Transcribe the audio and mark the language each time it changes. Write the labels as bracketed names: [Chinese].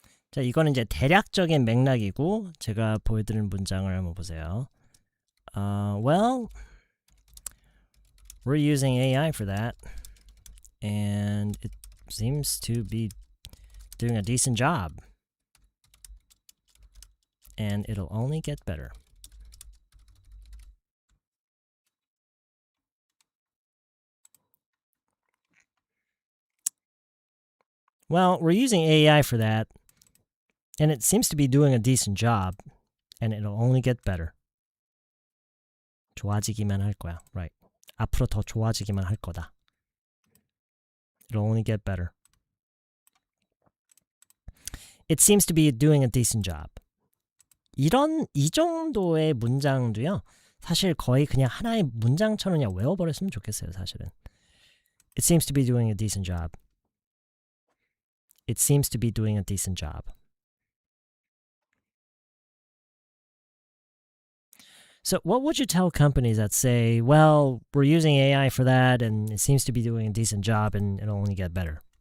[Korean] 자, 이거는 이제 대략적인 맥락이고 제가 보여드리는 문장을 한번 보세요. [English] Well, we're using AI for that, and it seems to be doing a decent job, and it'll only get better. Well, we're using AI for that, and it seems to be doing a decent job, and it'll only get better. [Korean] 좋아지기만 할 거야. Right. 앞으로 더 좋아지기만 할 거다. [English] It'll only get better. It seems to be doing a decent job. [Korean] 이 정도의 문장도요. 사실 거의 그냥 하나의 문장처럼 그냥 외워버렸으면 좋겠어요. 사실은. [English] It seems to be doing a decent job. It seems to be doing a decent job. So what would you tell companies that say, well, we're using AI for that and it seems to be doing a decent job and it'll only get better?